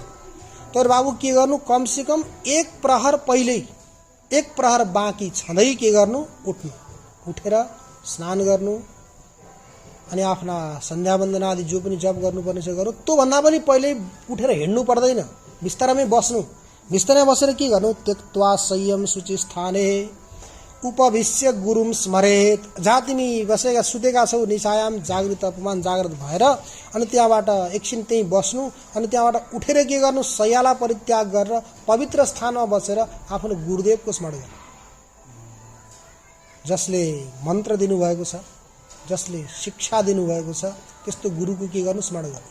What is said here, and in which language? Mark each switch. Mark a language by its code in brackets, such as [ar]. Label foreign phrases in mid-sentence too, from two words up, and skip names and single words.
[ne] तर बाबु के गर्नु, कमसेकम 1 प्रहर पहिल्यै, 1 प्रहर बाँकी छँदै के गर्नु, उठ्नु, उठेर स्नान गर्नु, अनि आफ्ना सन्ध्या वन्दना आदि जो पनि जप गर्नुपर्ने छ गर्नु। त्यो भन्दा पनि पहिल्यै उठेर हिँड्नु पर्दैन, बिस्तारामै बस्नु, बिस्तारामै बसेर के गर्नु, [sa] त्यक्त्वा संयम शुचि स्थाने उपविश्य गुरुम स्मरेत। [ne] जहाँ तिमी बसेका सुतेका छौ [sa] निशायाम जागृत [ne] अपमान जागृत भएर, अनि त्यहाँबाट एकछिन त्यहीँ बस्नु, अनि त्यहाँबाट उठेर के गर्नु, शय्यालाई परित्याग गरेर पवित्र स्थानमा बसेर आफ्नो गुरुदेवको स्मरण गर्नु। जसले मन्त्र दिनुभएको छ, जसले शिक्षा दिनुभएको छ, त्यस्तो गुरुको के गर्नु, स्मरण गर्नु।